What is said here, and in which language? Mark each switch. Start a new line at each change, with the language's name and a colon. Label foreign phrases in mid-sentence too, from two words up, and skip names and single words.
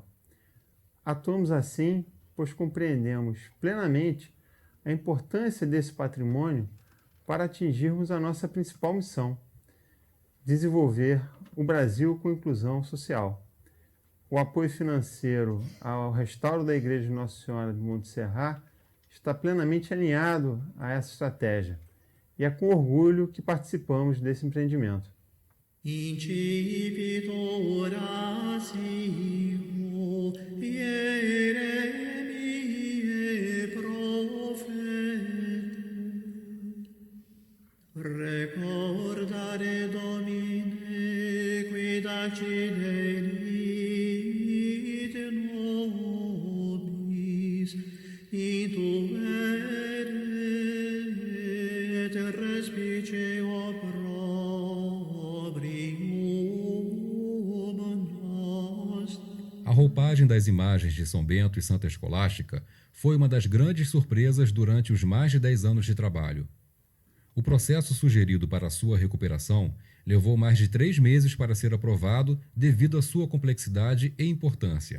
Portuguese: Atuamos assim, pois compreendemos plenamente a importância desse patrimônio para atingirmos a nossa principal missão: desenvolver o Brasil com inclusão social. O apoio financeiro ao restauro da Igreja de Nossa Senhora de Montserrat está plenamente alinhado a essa estratégia, e é com orgulho que participamos desse empreendimento.
Latin: Recordare Domine quid accidere de nobis intuere et respice opprobrium nostrum.
Portuguese: A roupagem das imagens de São Bento e Santa Escolástica foi uma das grandes surpresas durante os mais de 10 anos de trabalho. O processo sugerido para sua recuperação levou mais de 3 meses para ser aprovado devido à sua complexidade e importância.